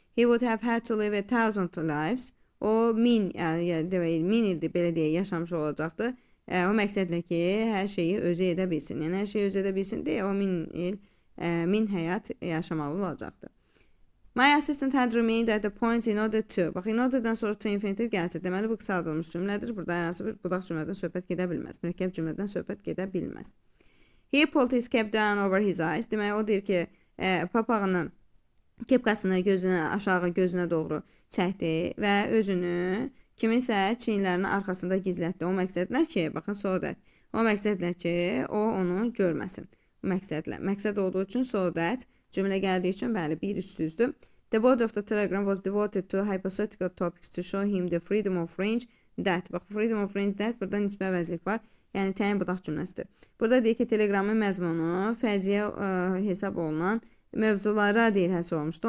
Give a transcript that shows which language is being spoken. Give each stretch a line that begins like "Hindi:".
English: He would have had to live 1000 lives.
Azerbaijani: O 1000 ildir, belə deyə, yaşamış olacaqdı. O məqsədlə ki, hər şeyi özü edə bilsin. Yəni, hər şeyi özü edə bilsin deyə, o 1000 il, 1000 həyat yaşamalı olacaqdı.
English: My assistant had remained at the point in order to.
Azerbaijani: Bax, in order'dan sonra to infinitive gəlsə, deməli, bu qısaldılmış cümlədir. Burada hər hansı bir budaq cümlədən söhbət gedə bilməz. Mürəkkəb cümlədən söhbət gedə bilməz.
English: He pulled his cap down over his eyes.
Azerbaijani: Deməli, o deyir ki, papağını, kepkasını aşağı gözünə doğru çəkdi və özünü kiminsə çiyinlərinin arxasında gizlətdi. O məqsədlə ki, baxın, so that. O məqsədlə ki, o onu görməsin. Məqsədlə. Məqsəd olduğu üçün so that. Cümlə gəldiyi üçün, bəli, 1-3 düzdür.
English: The body of the telegram was devoted to hypothetical topics to show him the freedom of range that.
Azerbaijani: Bax,
English: freedom of range that,
Azerbaijani: burada nisbə vəzlik var. Yəni, təyin budaq cümləsidir. Burada deyir ki, telegramın məzmunu fərziyə hesab olunan mövzulara deyir həsr olmuşdu.